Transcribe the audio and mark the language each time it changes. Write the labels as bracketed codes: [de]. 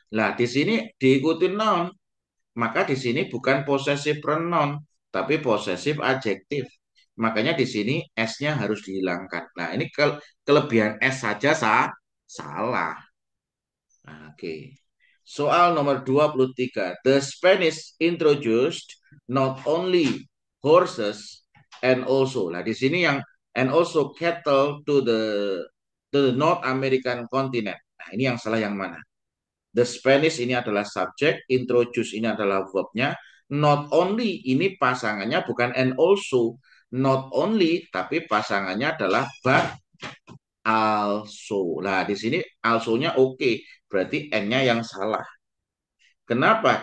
[id] Nah, di sini diikuti noun, maka di sini bukan possessive pronoun, tapi possessive adjektif. Makanya di sini S-nya harus dihilangkan. Nah, ini kelebihan S saja salah. Nah, oke. Soal nomor 23. [en] The Spanish introduced not only horses and also. [id] Nah, di sini yang [en] and also cattle to the North American continent. [id] Nah, ini yang salah yang mana? The Spanish ini adalah subjek, introduce ini adalah verbnya, not only ini pasangannya bukan and also, not only tapi pasangannya adalah but also. Nah, di sini also-nya oke, berarti N-nya yang salah. Kenapa?